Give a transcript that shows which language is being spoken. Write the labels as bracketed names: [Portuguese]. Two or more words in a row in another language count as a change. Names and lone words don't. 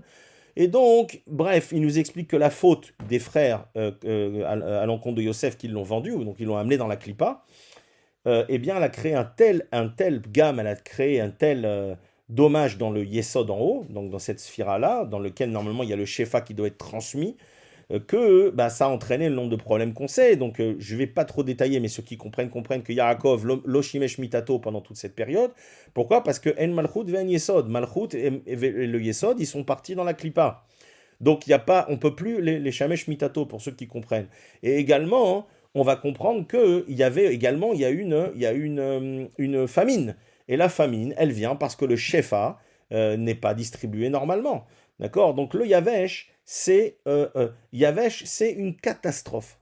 [French] Et donc, bref, il nous explique que la faute des frères à l'encontre de Yosef qui l'ont vendu, donc ils l'ont amené dans la clipa, eh bien, elle a créé un tel pgam, elle a créé un tel dommage dans le Yesod en haut, donc dans cette sphira-là, dans lequel normalement il y a le Shefa qui doit être transmis, que bah, ça a entraîné le nombre de problèmes qu'on sait. Donc je ne vais pas trop détailler, mais ceux qui comprennent que Yaakov [Hebrew] לא שימש מיטתו [French] pendant toute cette période. Pourquoi? Parce que [Hebrew] אין מלכות ואין יסוד. [French] Malchut et le Yesod, ils sont partis dans la Klippa. Donc il y a pas, on ne peut plus les [Hebrew] שמש מיטתו [French] pour ceux qui comprennent. Et également, on va comprendre qu'il y avait également il y a une famine. Et la famine, elle vient parce que le Shefa n'est pas distribué normalement. D'accord? Donc le Yavesh, c'est une catastrophe.